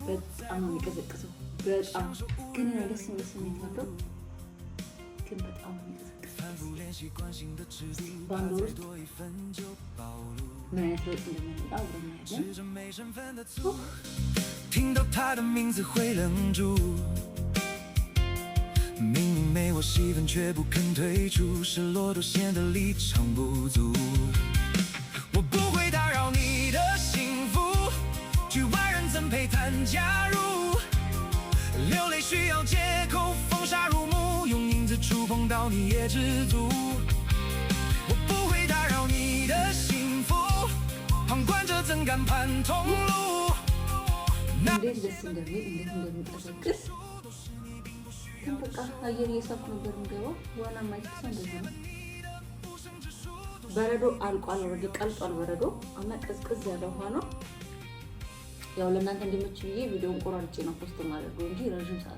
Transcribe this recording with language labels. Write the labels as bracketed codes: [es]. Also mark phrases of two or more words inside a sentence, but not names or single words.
[am] በጣም ነው የሚቀዘቅዘው። በጣም ግን ደስ የሚል ስሜት ነበር። ግን በጣም ነው የሚቀዘቅዘው። በአንድ ወር ውስጥ ምን አይነት ለውጥ እንደሚመጣ አብረን እናያለን። [zh] 听到他的名字会愣住，明明没我戏份却不肯退出，失落都显得离场不足。我不会打扰你的幸福，局外人怎配谈加入？流泪需要借口，风沙入目，用影子触碰到你也知足。我不会打扰你的幸福，旁观者怎敢盼同路？ [am] እንዴት ደስ እንደሚል እንዴት እንደሚቀዘቅዝ ግን በቃ አየር እየሳብኩ ነበር የምገባው። ዋና ማይክሳ እንደዚህ ነው። በረዶ አልቋል፣ ወረደ ቀልጧል በረዶ እና ቀዝቀዝ ያለ ውሃ ነው። ያው ለእናንተ እንዲመች ብዬ ቪዲዮውን ቆራርጬ ነው ፖስት ማድረግ እንጂ ረጅም ሰዓት